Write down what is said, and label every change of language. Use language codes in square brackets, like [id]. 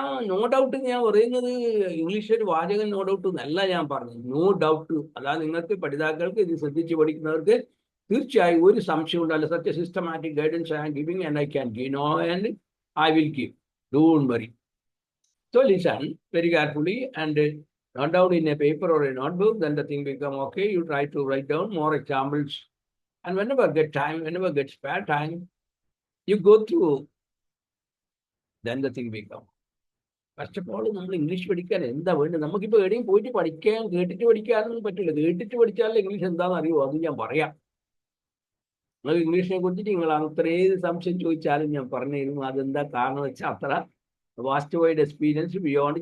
[ml] No doubt ഞാൻ പറയുന്നത് English ഒരു വാചകൻ നോ ഡൗട്ട് എന്നല്ല ഞാൻ പറഞ്ഞത്, നോ ഡൗട്ട്. അതാ നിങ്ങൾക്ക് പഠിതാക്കൾക്ക് ഇത് ശ്രദ്ധിച്ച് പഠിക്കുന്നവർക്ക് തീർച്ചയായും ഒരു സംശയം ഉണ്ടല്ലോ. [en] Such systematic guidance I am giving and I can give no and I will give, don't worry. So listen very carefully and note down in a paper or a notebook, then the thing become okay. You try to write down more examples and whenever get spare time, you go through, then the thing become. First of all, [ml] നമ്മൾ English പഠിക്കാൻ എന്താ വേണ്ടത്? നമുക്കിപ്പോൾ എവിടെയും പോയിട്ട് പഠിക്കാൻ കേട്ടിട്ട് പഠിക്കാനൊന്നും പറ്റില്ല. കേട്ടിട്ട് പഠിച്ചാൽ ഇംഗ്ലീഷ് എന്താണെന്ന് അറിയുമോ? അത് ഞാൻ പറയാം. നിങ്ങൾ ഇംഗ്ലീഷിനെ കുറിച്ചിട്ട് നിങ്ങൾ അത്രയും സംശയം ചോദിച്ചാലും ഞാൻ പറഞ്ഞു തരും. അതെന്താ കാരണം വെച്ചാൽ അത്ര വാസ്റ്റ് വൈഡ് എക്സ്പീരിയൻസ് ബിയോണ്ട്.